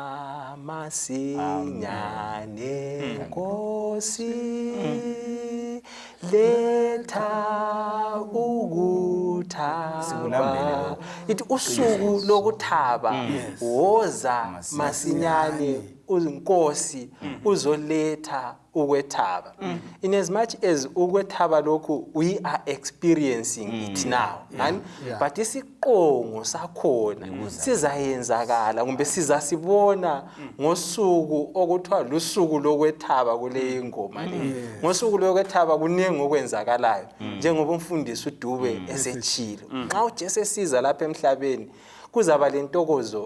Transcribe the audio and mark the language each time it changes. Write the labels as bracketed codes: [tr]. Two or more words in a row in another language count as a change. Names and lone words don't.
[nd] masinyane Nkosi letha ukuthaba ithi usuku lokuthaba woza masinyane uNkosi uzoletha ukwethaba [en] in as much as [nd] ukwethaba lokhu [en] we are experiencing it now but [nd] isiqongo sakhona sizayenzakala kumbe sizasibona ngosuku okuthiwa lusuku lokwethaba kule ingoma le ngosuku lokwethaba kuningi okwenzakalayo njengoba umfundisi uDube esechilo nxa uJesu esiza lapha emhlabeni kuzaba lentokozo